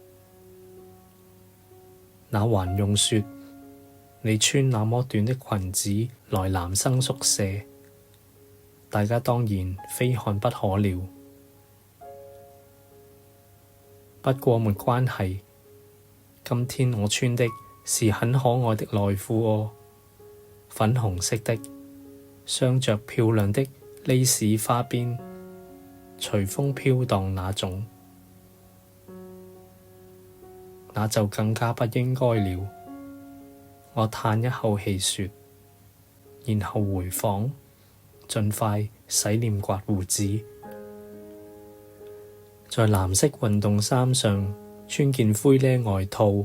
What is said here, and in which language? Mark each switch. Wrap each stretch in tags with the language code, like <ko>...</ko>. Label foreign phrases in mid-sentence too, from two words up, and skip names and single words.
<zh>那還用說，你穿那麼短的裙子來男生宿舍，大家當然非看不可了。不過沒關係，今天我穿的是很可愛的內褲哦，粉紅色的，鑲着漂亮的蕾絲花邊，隨風飄蕩那種。那就更加不應該了，我嘆一口氣說，然後回房盡快洗臉刮鬍子，在藍色運動衫上穿件灰呢外套。</zh>